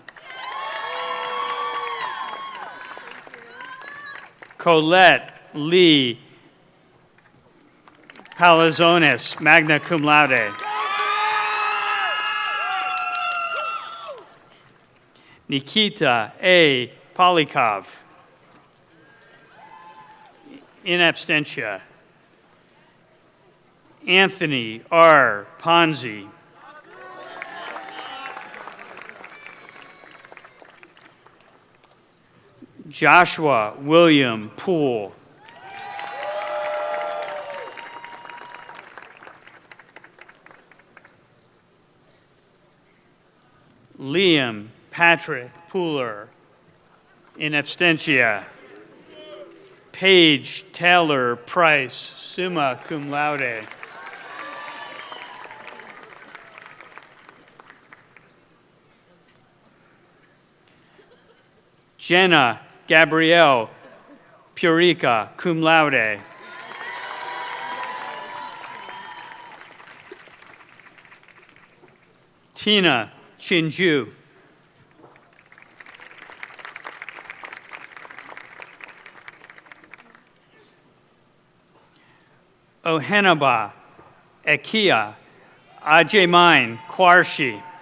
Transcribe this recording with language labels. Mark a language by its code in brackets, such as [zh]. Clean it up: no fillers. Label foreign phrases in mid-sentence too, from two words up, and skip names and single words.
[la] Colette Lee Palazones, magna cum laude. [en] Nikita A. Polikov. [la] In absentia. [en] Anthony R. Ponzi. Joshua William Poole. Liam Patrick Pooler, [la] in absentia. [en] Paige Taylor Price, [la] summa cum laude. Jenna Gabrielle Purica, cum laude. [en] Tina Chinju. Ohenaba Ekia Ajemain Kwarshi.